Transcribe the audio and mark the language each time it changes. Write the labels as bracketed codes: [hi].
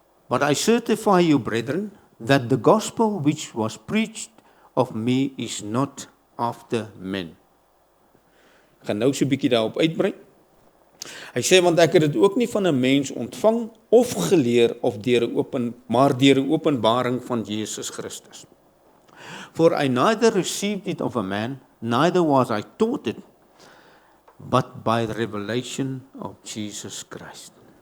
[en] But I certify you, brethren, that the gospel which was preached of me is not after men. [af] Ek gaan nou so 'n bietjie daarop uitbrei. Hy sê, want ek het dit ook nie van 'n mens ontvang of geleer of maar deur 'n openbaring van Jesus Christus. [en] For I neither received it of a man, neither was I taught it, but by the revelation of Jesus Christ.